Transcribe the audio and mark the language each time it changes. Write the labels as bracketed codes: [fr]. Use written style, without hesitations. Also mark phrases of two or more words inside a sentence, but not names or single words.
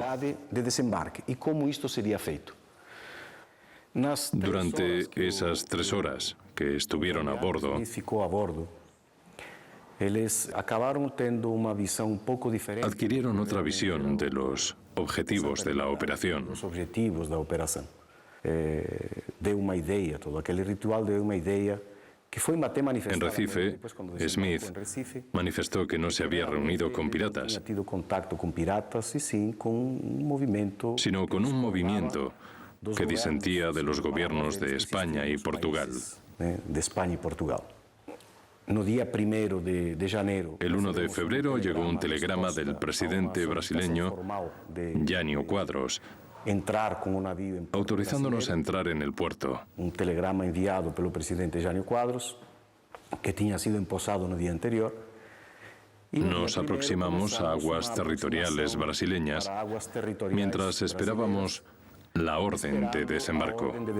[es] Y cómo esto sería feito. Durante esas 3 horas que estuvieron a bordo, adquirieron otra visión de los objetivos de la operación. [pt] Deu uma ideia, todo aquele ritual deu uma ideia que foi até manifestada. [es] En Recife, Smith manifestó que no se había reunido con piratas, sino con un movimiento que disentía de los gobiernos de España y Portugal. El 1 de febrero llegó un telegrama del presidente brasileño Jânio Quadros, autorizándonos a entrar en el puerto. [pt] Un telegrama enviado pelo presidente Jânio Quadros, que tinha sido emposado no día anterior. [es] Nos aproximamos a aguas territoriales brasileñas mientras esperábamos la orden de desembarco.